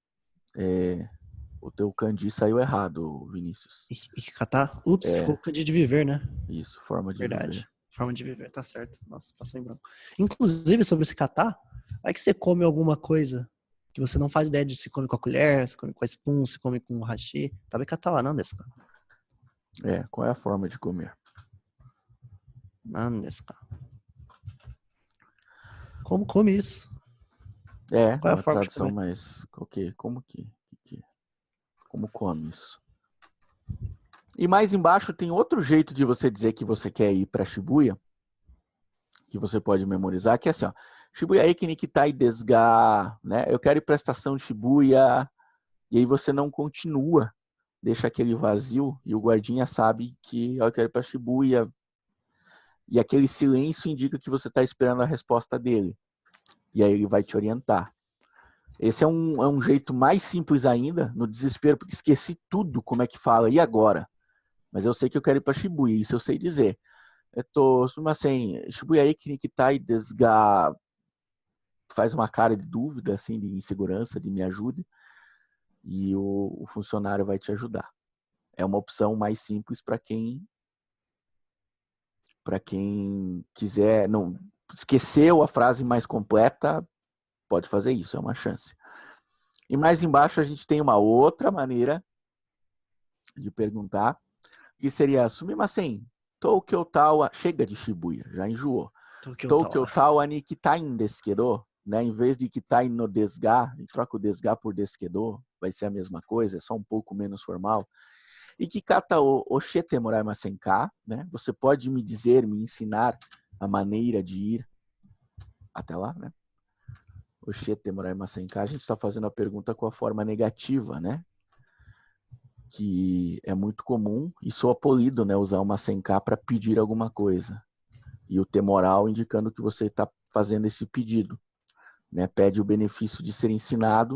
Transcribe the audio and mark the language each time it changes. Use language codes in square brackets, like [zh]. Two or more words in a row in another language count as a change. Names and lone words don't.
[pt] O teu kanji saiu errado, Vinícius. Ikikata? Ups, ficou kanji de viver, né? Isso, forma de Verdade. viver. Forma de viver, tá certo. Nossa, passou em branco. Inclusive, sobre esse kata, vai que você come alguma coisa que você não faz ideia de se come com a colher, se come com a spoon, se come com o hashi. [ja] 食べ方は何ですか? [pt] Qual é a forma de comer? [ja] 何ですか? [pt] Como come isso? Qual é a uma forma de tradução comer? mais... Okay, como come isso? E mais embaixo tem outro jeito de você dizer que você quer ir para Shibuya, que você pode memorizar, que é assim, ó, [ja] 渋谷駅に行きたいですが, né? [pt] Eu quero ir para a estação de Shibuya, e aí você não continua, deixa aquele vazio, e o guardinha sabe que eu quero ir para Shibuya, e aquele silêncio indica que você está esperando a resposta dele, e aí ele vai te orientar. Esse é um jeito mais simples ainda, no desespero, porque esqueci tudo como é que fala, e agora? Mas eu sei que eu quero ir para Shibuya, isso eu sei dizer. [ja] 渋谷駅に行きたいですが, [pt] faz uma cara de dúvida, assim, de insegurança, de me ajude, e o funcionário vai te ajudar. É uma opção mais simples para quem quiser, não esqueceu a frase mais completa, pode fazer isso, é uma chance. E mais embaixo a gente tem uma outra maneira de perguntar, que seria, [ja] すみません、東京タワー, [pt] chega de Shibuya, já enjoou. [ja] 東京タワーに行きたいですけど, [pt] né? Em vez de [ja] 行きたいのですが, [pt] a gente troca o [ja] ですが [pt] por [ja] ですけど, [pt] vai ser a mesma coisa, é só um pouco menos formal. [ja] 行き方を教えてもらいませんか, [pt] né? Você pode me dizer, me ensinar a maneira de ir até lá, né? [ja] 教えてもらいませんか, [pt] a gente está fazendo a pergunta com a forma negativa, né? Que é muito comum e soa polido, né? Usar uma senka para pedir alguma coisa. E o temoral indicando que você está fazendo esse pedido, né? Pede o benefício de ser ensinado.